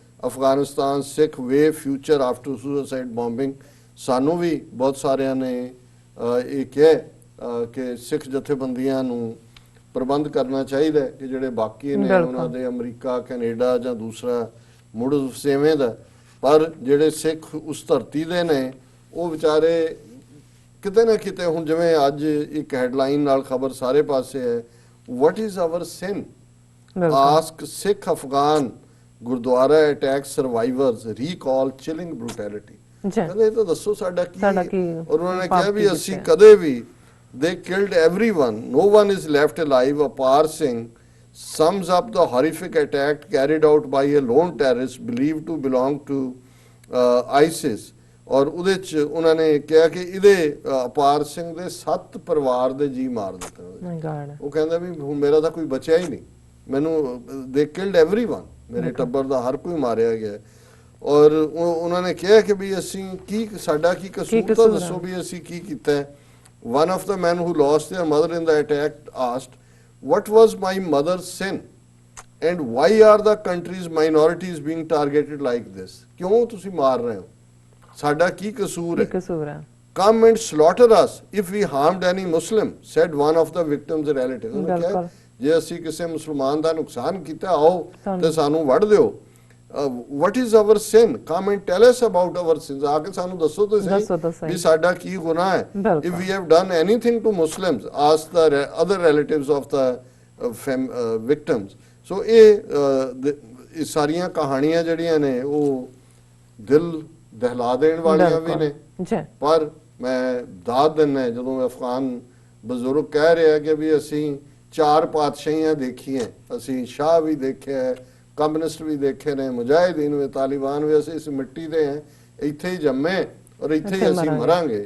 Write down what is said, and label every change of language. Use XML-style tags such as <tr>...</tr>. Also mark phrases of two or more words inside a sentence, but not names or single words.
<en>Afghanistan Sikh way future after suicide bombing,</en> <pa>ਸਾਨੂੰ ਵੀ ਬਹੁਤ ਸਾਰਿਆਂ ਨੇ ਇਹ ਕਿਹਾ ਕਿ ਸਿੱਖ ਜਥੇਬੰਦੀਆਂ ਨੂੰ ਪ੍ਰਬੰਧ ਕਰਨਾ ਚਾਹੀਦਾ ਹੈ ਕਿ ਜਿਹੜੇ ਬਾਕੀ ਨੇ ਉਹਨਾਂ ਦੇ ਅਮਰੀਕਾ ਕੈਨੇਡਾ ਜਾਂ ਦੂਸਰਾ ਮੁੜ ਵਸੇਵੇਂ ਦਾ, ਪਰ ਜਿਹੜੇ ਸਿੱਖ ਉਸ ਧਰਤੀ ਦੇ ਨੇ ਉਹ ਵਿਚਾਰੇ ਕਿਤੇ ਨਾ ਕਿਤੇ, ਹੁਣ ਜਿਵੇਂ ਅੱਜ ਇੱਕ ਹੈਡਲਾਈਨ ਨਾਲ ਖਬਰ ਸਾਰੇ ਪਾਸੇ ਹੈ,</pa> <en>what is our sin? Ask Sikh Afghan Gurdwara attack survivors recall chilling brutality.</en> <pa>ਕਹਿੰਦੇ ਤਾਂ ਦੱਸੋ ਸਾਡਾ ਕੀ, ਔਰ ਉਹਨਾਂ ਨੇ ਕਿਹਾ ਵੀ ਅਸੀਂ ਕਦੇ ਵੀ</pa> <en>they killed everyone, no one is left alive. Apar Singh sums up the horrific attack carried out by a lone terrorist believed to belong to ISIS.</en> <pa>ਔਰ ਉਹਦੇ ਚ ਉਹਨਾਂ ਨੇ ਕਿਹਾ ਕਿ ਇਹਦੇ ਅਪਾਰ ਸਿੰਘ ਦੇ 7 ਪਰਿਵਾਰ ਦੇ ਜੀ ਮਾਰ ਦਿੱਤੇ। ਉਹ ਕਹਿੰਦਾ ਵੀ ਹੁਣ ਮੇਰਾ ਤਾਂ ਕੋਈ ਬਚਿਆ ਹੀ ਨਹੀਂ, ਮੈਨੂੰ</pa> <en>they killed everyone,</en> <pa>ਮੇਰੇ ਟੱਬਰ ਦਾ ਹਰ ਕੋਈ ਮਾਰਿਆ ਗਿਆ। ਔਰ ਉਹਨਾਂ ਨੇ ਕਿਹਾ ਕਿ ਵੀ ਅਸੀਂ ਕੀ, ਸਾਡਾ ਕੀ ਕਸੂਰ, ਤਾਂ ਦੱਸੋ ਵੀ ਅਸੀਂ ਕੀ ਕੀਤਾ।</pa> <en>One of the men who lost their mother in the attack asked, what was my mother's sin and why are the country's minorities being targeted like this?</en> <pa>ਕਿਉਂ ਤੁਸੀਂ ਮਾਰ ਰਹੇ ਹੋ, ਸਾਡਾ ਕੀ ਕਸੂਰ ਹੈ?</pa> <en>Come and slaughter us if we harmed any Muslim, said one of the victims' relatives.</en> <pa>ਉਹਨੇ ਕਿਹਾ ਜੇ ਅਸੀਂ ਕਿਸੇ ਮੁਸਲਮਾਨ ਦਾ ਨੁਕਸਾਨ ਕੀਤਾ ਆਓ ਤੇ ਸਾਨੂੰ ਵੜ ਦਿਓ।</pa> <en>What is our sin? Come and tell us about our sins.</en> <pa>ਆ ਕੇ ਸਾਨੂੰ ਦੱਸੋ ਤੁਸੀਂ ਵੀ ਸਾਡਾ ਕੀ ਗੁਨਾਹ ਹੈ।</pa> <en>If we have done anything to Muslims, ask the other relatives of the victims.</en> <pa>So ਇਹ ਸਾਰੀਆਂ ਕਹਾਣੀਆਂ ਜਿਹੜੀਆਂ ਨੇ ਉਹ ਦਿਲ ਦਹਿਲਾ ਦੇਣ ਵਾਲੀਆਂ ਵੀ ਨੇ, ਪਰ ਮੈਂ ਦਾਦ ਦਿੰਦਾ ਜਦੋਂ ਅਫਗਾਨ ਬਜ਼ੁਰਗ ਕਹਿ ਰਿਹਾ ਕਿ ਵੀ ਅਸੀਂ 4 ਪਾਤਸ਼ਾਹੀਆਂ ਦੇਖੀਆਂ, ਅਸੀਂ ਸ਼ਾਹ ਵੀ ਦੇਖਿਆ, ਕਮਿਊਨਿਸਟ ਵੀ ਦੇਖੇ ਨੇ, ਮੁਜਾਹਿਦੀਨ ਵੀ, ਤਾਲਿਬਾਨ ਵੀ, ਅਸੀਂ ਇਸ ਮਿੱਟੀ ਦੇ ਹਾਂ, ਇੱਥੇ ਹੀ ਜੰਮੇ ਔਰ ਇੱਥੇ ਹੀ ਅਸੀਂ ਮਰਾਂਗੇ।</pa>